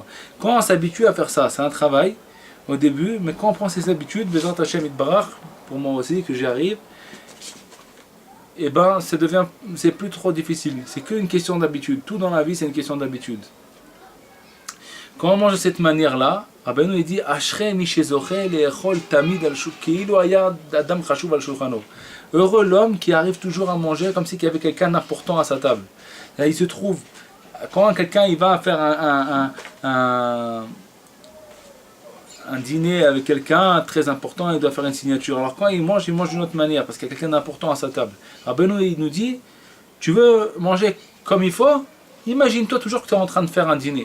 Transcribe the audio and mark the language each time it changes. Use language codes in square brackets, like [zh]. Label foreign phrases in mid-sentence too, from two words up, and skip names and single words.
[fr] Quand on s'habitue à faire ça, c'est un travail au début, mais quand on prend ces habitudes, [he] בעזרת השם יתברך, [fr] pour moi aussi, que j'y arrive, et ben c'est plus trop difficile. C'est qu'une question d'habitude. Tout dans la vie, c'est une question d'habitude. Quand on mange de cette manière-là, Rabbeinu il dit [he] אשרי מי שזוכה לאכול תמיד על כאילו היה אדם חשוב על שולחנו. [fr] Heureux l'homme qui arrive toujours à manger comme s'il y avait quelqu'un d'important à sa table. Là, il se trouve, quand quelqu'un il va faire un dîner avec quelqu'un très important, il doit faire une signature. Alors quand il mange d'une autre manière parce qu'il y a quelqu'un d'important à sa table. Rabbeinu il nous dit tu veux manger comme il faut, imagine-toi toujours que tu es en train de faire un dîner.